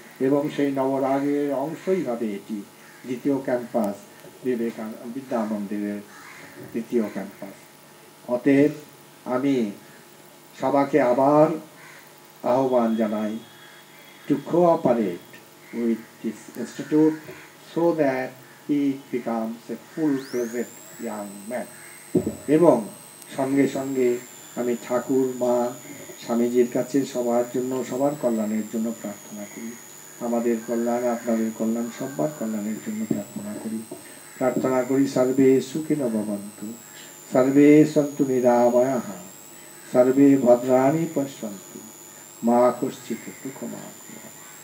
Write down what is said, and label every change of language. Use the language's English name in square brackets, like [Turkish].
[Bangla] এবং সেই নবরাগের অংশই হবে এটি, দ্বিতীয় ক্যাম্পাস, বিদ্যা মন্দিরের দ্বিতীয় ক্যাম্পাস। অতএব আমি সবাইকে আবার আহ্বান জানাই, [English] to cooperate with this institute so that he becomes a full-fledged young man. [Bangla] এবং সঙ্গে সঙ্গে আমি ঠাকুর, মা, স্বামীজির কাছে সবার জন্য, সবার কল্যাণের জন্য প্রার্থনা করি। আমাদের কল্যাণ, আপনাদের কল্যাণ, সবার কল্যাণের জন্য প্রার্থনা করি। [Sanskrit] সর্বে সুখিনো ভবন্তু, সর্বে সন্তু নিরাময়াঃ, সর্বে ভদ্রাণি পশ্যন্তু, মা কশ্চিৎ দুঃখমাপ্নুয়াৎ।